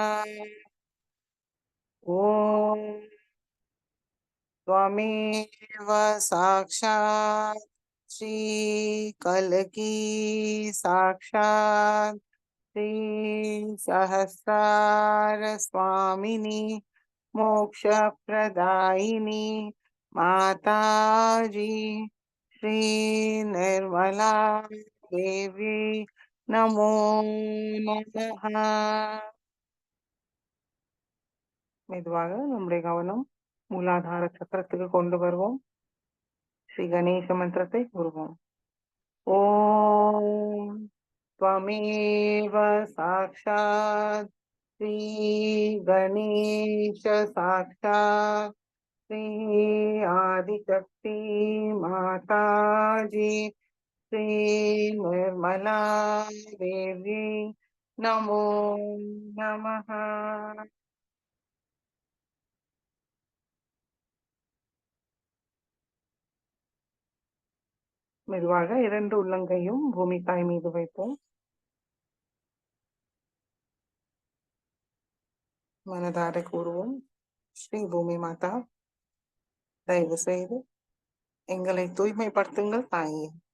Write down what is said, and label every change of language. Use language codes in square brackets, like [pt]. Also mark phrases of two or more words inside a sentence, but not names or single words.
[sa] ओम त्वमेव साक्षात् श्री कल्की साक्षात् श्री सहस्रार स्वामिनी मोक्षप्रदायिनी माताजी श्री निर्मला देवी नमो नमः। [ta] மெதுவாக நம்முடைய கவனம் மூலாதார சக்கரத்துக்கு கொண்டு வருவோம். ஸ்ரீ கணேச மந்திரத்தை கூறுவோம். [sa] ஓம் त्वमेव साक्षात् श्री गणेश साक्षात् श्री आदिशक्ति माताजी श्री निर्मला देवी नमो नमः। [ta] மெதுவாக இரண்டு உள்ளங்கையும் பூமி தாய் மீது வைப்போம். மனதார கூறுவோம். ஸ்ரீ பூமி மாதா, தயவு செய்து எங்களை தூய்மைப்படுத்துங்கள் தாயே.